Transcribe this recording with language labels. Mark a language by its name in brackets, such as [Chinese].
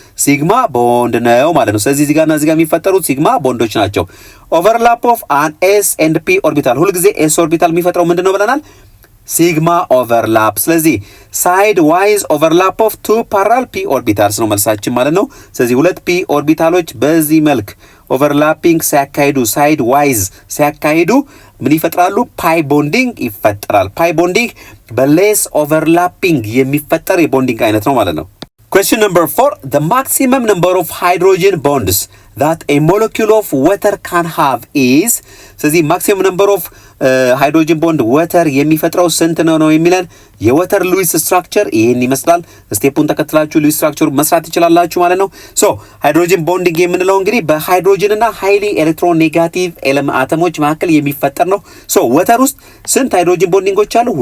[Amharic] ሲግማ ቦንድ ነው ማለት ነው። ስለዚህ እዚህ ጋርና እዚህ ጋር የሚፈጠሩት ሲግማ ቦንዶች ናቸው። ኦቨርላፕ ኦፍ አን ኤስ ኤንድ ፒ ኦርቢታል ሁልጊዜ ኤስ ኦርቢታል የሚፈጥረው ምንድነው ብለናል? ሲግማ ኦቨርላፕ። ስለዚህ ሳይድ ዋይዝ ኦቨርላፕ ኦፍ 2 ፓራል ፒ ኦርቢታልስ ነው መልሳችን ማለት ነው። ስለዚህ ሁለት ፒ ኦርቢታሎች በዚህ መልክ ኦቨርላፒንግ ሲያካሂዱ ሳይድ ዋይዝ ሲያካሂዱ ምን ይፈጥራሉ? ፓይ ቦንዲንግ ይፈጠራል። ፓይ ቦንዲንግ በሌስ ኦቨርላፒንግ የሚፈጠር የቦንዲንግ አይነት ነው ማለት ነው። [English] question number 4 the maximum number of hydrogen bonds that a molecule of water can have is [Amharic] ስለዚህ [English] maximum number of [Amharic] ሃይድሮጅን ቦንድ ወተር የሚፈጥረው ስንት ነው የሚለን የወተር ሉዊስ ስትራክቸር ይሄን ይመስላል። ስቴፑን ተከትላችሁ ሉዊስ ስትራክቸሩ መስራት ትችላላችሁ ማለት ነው። ሶ ሃይድሮጅን ቦንዲንግ የምንለው እንግዲህ በሃይድሮጅን እና ሃይሊ ኤሌክትሮኔጋቲቭ አተሞች መካከል የሚፈጠር ነው። ሶ ወተር ውስጥ ስንት ሃይድሮጅን ቦንዲንጎች አሉ?